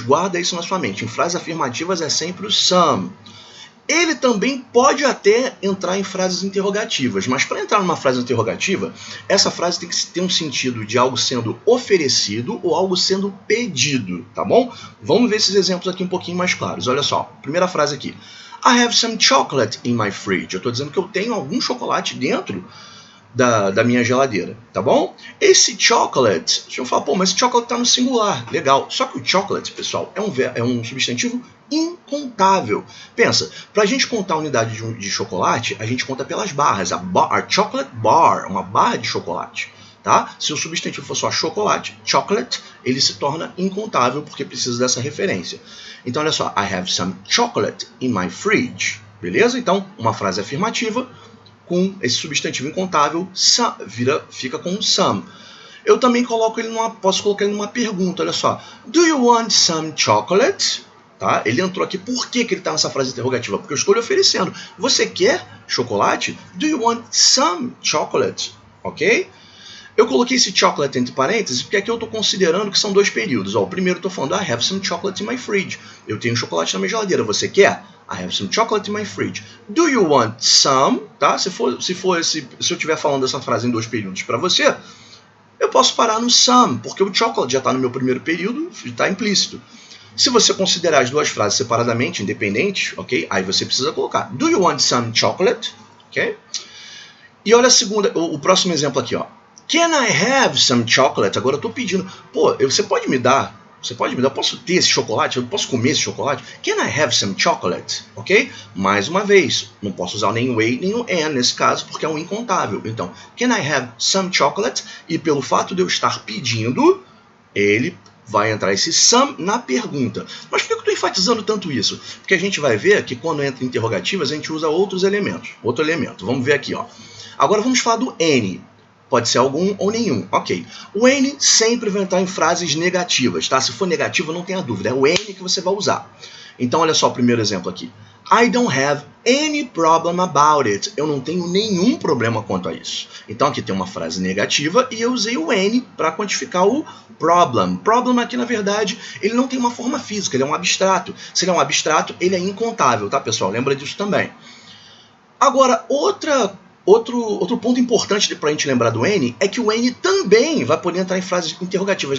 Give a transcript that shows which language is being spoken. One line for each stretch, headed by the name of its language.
Portuguese: Guarda isso na sua mente. Em frases afirmativas é sempre o some. Ele também pode até entrar em frases interrogativas. Mas para entrar numa frase interrogativa, essa frase tem que ter um sentido de algo sendo oferecido ou algo sendo pedido. Tá bom? Vamos ver esses exemplos aqui um pouquinho mais claros. Olha só. Primeira frase aqui.
English: I have some chocolate in my fridge.
Portuguese: Eu estou dizendo que eu tenho algum chocolate dentro da minha geladeira, tá bom? Esse chocolate, deixa eu falar, mas esse chocolate tá no singular, legal. Só que o chocolate, pessoal, é um substantivo incontável. Pensa, pra gente contar a unidade de chocolate, a gente conta pelas barras.
English: A chocolate bar,
Portuguese: uma barra de chocolate, tá? Se o substantivo for só chocolate, chocolate, ele se torna incontável porque precisa dessa referência. Então, olha só,
English: I have some chocolate in my fridge,
Portuguese: beleza? Então, uma frase afirmativa, com esse substantivo incontável, fica com some. Eu também posso colocar ele numa pergunta, olha só.
English: Do you want some chocolate?
Portuguese: Tá? Ele entrou aqui, por que ele está nessa frase interrogativa? Porque eu estou lhe oferecendo. Você quer chocolate?
English: Do you want some chocolate? Ok?
Portuguese: Eu coloquei esse chocolate entre parênteses porque aqui eu estou considerando que são dois períodos. O primeiro eu estou falando,
English: I have some chocolate in my fridge.
Portuguese: Eu tenho chocolate na minha geladeira. Você quer?
English: I have some chocolate in my fridge. Do you want some?
Portuguese: Tá? Se eu estiver falando essa frase em dois períodos para você, eu posso parar no some, porque o chocolate já está no meu primeiro período, está implícito. Se você considerar as duas frases separadamente, independentes, ok? Aí você precisa colocar
English: do you want some chocolate? Ok?
Portuguese: E olha a segunda, o próximo exemplo aqui, ó.
English: Can I have some chocolate?
Portuguese: Agora eu estou pedindo, pô, você pode me dar, eu posso ter esse chocolate, eu posso comer esse chocolate?
English: Can I have some chocolate? Ok?
Portuguese: Mais uma vez, não posso usar nem o a nem o and nesse caso, porque é um incontável.
English: Então, can I have some chocolate?
Portuguese: E pelo fato de eu estar pedindo, ele vai entrar esse some na pergunta. Mas por que eu estou enfatizando tanto isso? Porque a gente vai ver que quando entra interrogativas, a gente usa outros elementos. Outro elemento. Vamos ver aqui, ó. Agora vamos falar do any. Pode ser algum ou nenhum. Ok. O any sempre vai entrar em frases negativas, tá? Se for negativo, não tenha dúvida. É o any que você vai usar. Então, olha só o primeiro exemplo aqui.
English: I don't have any problem about it.
Portuguese: Eu não tenho nenhum problema quanto a isso. Então, aqui tem uma frase negativa e eu usei o any para quantificar o problem. Problem aqui, na verdade, ele não tem uma forma física, ele é um abstrato. Se ele é um abstrato, ele é incontável, tá, pessoal? Lembra disso também. Agora, outro ponto importante para a gente lembrar do any é que o any também vai poder entrar em frases interrogativas.